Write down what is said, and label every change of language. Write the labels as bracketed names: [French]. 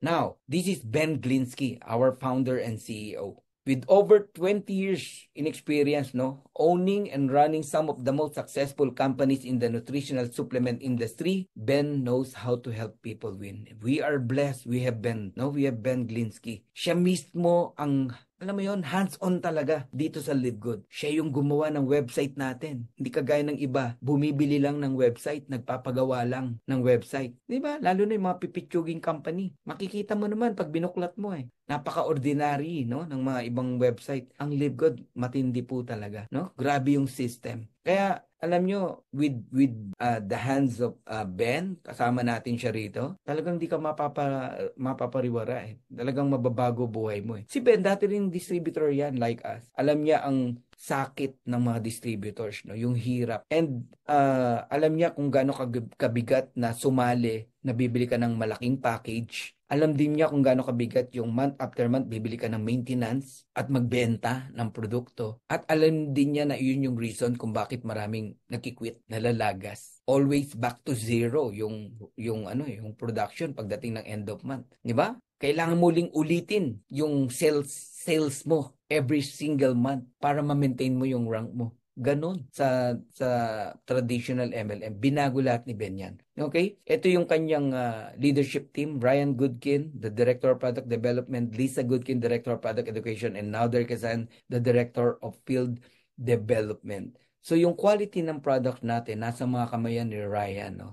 [English] Now, this is Ben Glinsky, our founder and CEO. With over 20 years in experience, no, owning and running some of the most successful companies in the nutritional supplement industry, Ben knows how to help people win. We are blessed. We have Ben Glinsky. [Filipino] Siya mismo ang alam mo yon, hands-on talaga dito sa LiveGood. Siya yung gumawa ng website natin. Hindi kagaya ng iba, bumibili lang ng website, nagpapagawa lang ng website. Di ba? Lalo na yung mga pipitsuging company. Makikita mo naman pag binuklat mo eh. Napaka-ordinary, no, ng mga ibang website. Ang LiveGood, matindi po talaga, no? Grabe yung system. Kaya alam nyo, [English] with the hands of Ben, [Filipino] kasama natin siya rito, talagang di ka mapapariwara eh. Talagang mababago buhay mo eh. Si Ben, dati rin distributor yan like us. Alam niya ang sakit ng mga distributors, no? Yung hirap. And alam niya kung gaano kabigat na sumali, nabibili ka ng malaking package. Alam din niya kung gaano kabigat yung month after month bibili ka ng maintenance at magbenta ng produkto. At alam din niya na yun yung reason kung bakit maraming nagkikwit, nalalagas. Always back to zero yung production pagdating ng end of month, di ba? Kailangan muling ulitin yung sales mo every single month para ma-maintain mo yung rank mo. Ganon sa traditional MLM. Binago lahat ni Ben yan. Okay? Ito yung kanyang [English] leadership team. Ryan Goodkin, the Director of Product Development. Lisa Goodkin, Director of Product Education. And Nader Kazan, the Director of Field Development. [Filipino] So yung quality ng product natin, nasa mga kamayan ni Ryan.